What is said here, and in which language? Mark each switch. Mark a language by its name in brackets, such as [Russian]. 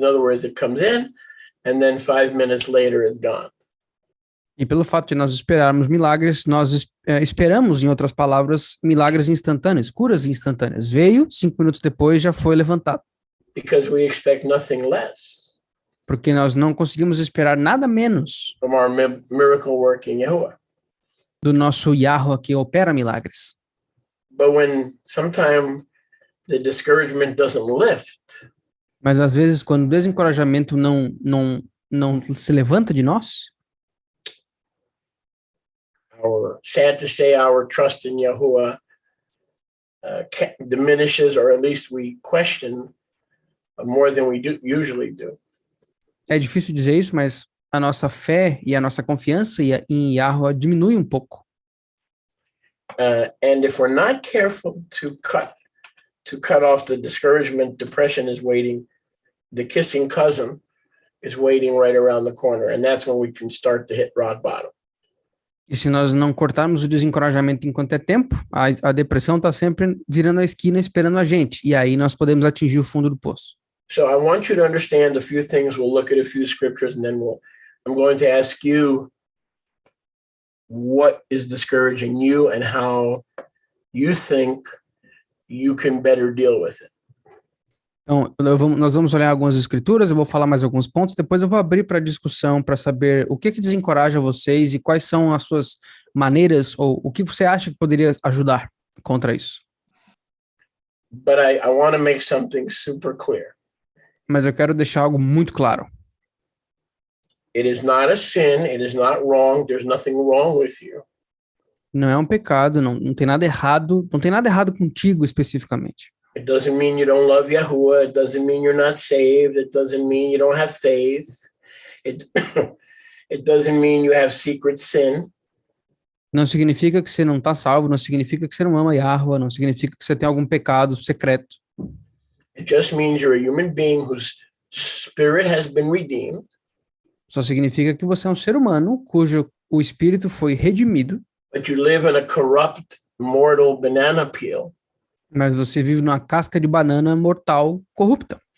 [English] In other words, it comes in and then 5 minutes later it's gone. [Portuguese] E pelo fato de nós esperarmos milagres, nós esperamos, em outras palavras, milagres instantâneos, curas instantâneas. Veio, 5 minutos depois já foi levantado. [English] Because we expect nothing less [Portuguese] Porque nós não conseguimos esperar nada menos [English] from our miracle working Yahuwah. [Portuguese] do nosso Yahweh que opera milagres. [English] But when sometimes the discouragement doesn't lift, [Portuguese] Mas às vezes, quando o desencorajamento não se levanta de nós, [English] sad to say, our trust in Yahuwah diminishes, or at least we question more than we usually do. [Portuguese] é difícil dizer isso, mas a nossa fé e a nossa confiança em Yahweh diminui um pouco. [English] And if we're not careful to cut off the discouragement, depression is waiting. The kissing cousin is waiting right around the corner, and that's when we can start to hit rock bottom. [Portuguese] E se nós não cortarmos o desencorajamento enquanto é tempo, a depressão está sempre virando a esquina esperando a gente. E aí nós podemos atingir o fundo do poço. [English] So I want you to understand a few things. We'll look at a few scriptures, and then I'm going to ask you what is discouraging you and how you think you can better deal with it. [Portuguese] Então, nós vamos olhar algumas escrituras, eu vou falar mais alguns pontos, depois eu vou abrir para discussão para saber o que desencoraja vocês e quais são as suas maneiras ou o que você acha que poderia ajudar contra isso. [English] But I want to make something super clear. [Portuguese] Mas eu quero deixar algo muito claro. [English] It is not a sin. It is not wrong. There's nothing wrong with you. [Portuguese] Não é um pecado, não tem nada errado, não tem nada errado contigo especificamente. [English] It doesn't mean you don't love Yahuwah. It doesn't mean you're not saved. It doesn't mean you don't have faith. It, it doesn't mean you have secret sin. [Portuguese] Não significa que você não está salvo, não significa que você não ama Yahweh, não significa que você tem algum pecado secreto. [English] It just means you're a human being whose spirit has been redeemed. [Portuguese] Só significa que você é um ser humano cujo o espírito foi redimido, [English] But you live in a corrupt, mortal banana peel. [Portuguese] mas você vive numa casca de banana mortal corrupta.